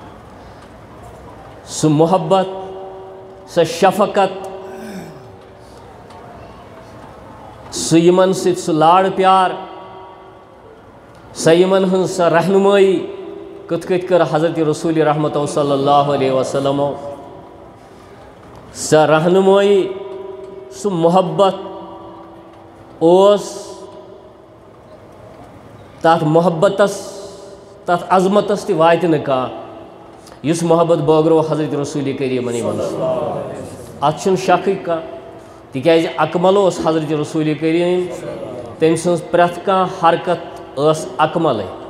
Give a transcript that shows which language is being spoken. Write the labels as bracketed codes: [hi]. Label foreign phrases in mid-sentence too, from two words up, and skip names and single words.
[ks] سُہ محبت، سۄ شفقت سہ یمن سۭتۍ سہ لاڑ پیار سہ یمن ہن سہ رہنمائی کتھ کتھ کر حضرت رسول رحمت [ar] صلی اللہ علیہ وسلم [ks] سہ رہنمائی سہ محبت اوس تات محبتس تات عظمتس تہ واتہ نہ کانٛہہ یُس محبت بٲگرو حضرت رسول کریٖمن یمن اتھ چھُنہٕ شکٕے کانٛہہ تِکیازِ اکمل اوس حضرت رسول کریم تٔمۍ سٕنٛز پرٛٮ۪تھ کانٛہہ حرکت ٲس اکملٕے